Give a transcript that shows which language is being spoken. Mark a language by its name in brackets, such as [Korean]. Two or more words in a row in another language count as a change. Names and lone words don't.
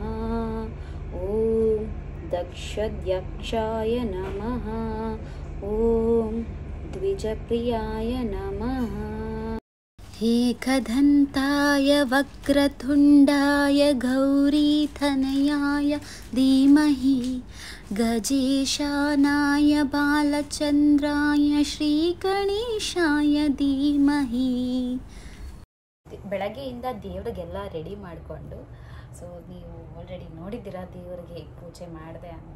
[Sanskrit] ಓಂ ದಕ್ಷದ್ಯಕ್ಷಾಯ ನಮಃ. ಓಂ ದ್ವಿಜಪ್ರಿಯಾಯ ನಮಃ. ಏಕದಂತಾಯ ವಕ್ರತುಂಡಾಯ ಗೌರೀತನಯಾಯ ಧೀಮಹಿ ಗಜೇಶಾನಾಯ ಬಾಲಚಂದ್ರಾಯ ಶ್ರೀಗಣೇಶಾಯ ಧೀಮಹಿ. [Kannada] ಬೆಳಗ್ಗೆಯಿಂದ ದೇವ್ರಿಗೆಲ್ಲ ರೆಡಿ ಮಾಡಿಕೊಂಡು, ಸೊ ನೀವು ಆಲ್ರೆಡಿ ನೋಡಿದ್ದೀರಾ ದೇವರಿಗೆ ಹೇಗೆ ಪೂಜೆ ಮಾಡಿದೆ ಅಂತ.